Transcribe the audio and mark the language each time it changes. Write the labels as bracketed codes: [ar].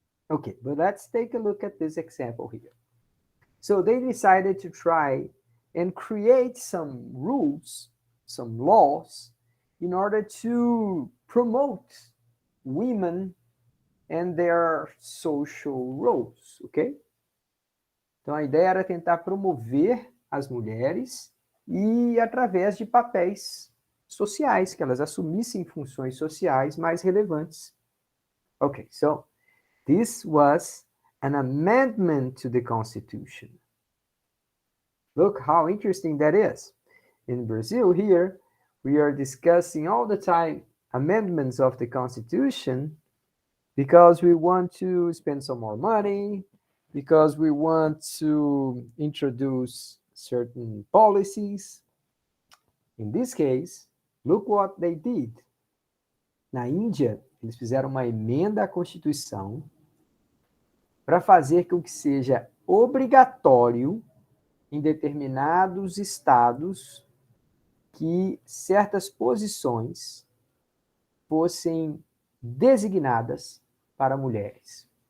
[en] Okay, but let's take a look at this example here. So they decided to try and create some rules, some laws, in order to promote women and their social roles, ok? [pt] Então a ideia era tentar promover as mulheres e através de papéis sociais, que elas assumissem funções sociais mais relevantes. [en] Okay, so this was an amendment to the Constitution. Look how interesting that is. In Brazil here, we are discussing all the time amendments of the Constitution because we want to spend some more money, because we want to introduce certain policies. In this case, look what they did. [pt] Na Índia, eles fizeram uma emenda à Constituição para fazer com que seja obrigatório em determinados estados que certas posições fossem designadas para mulheres.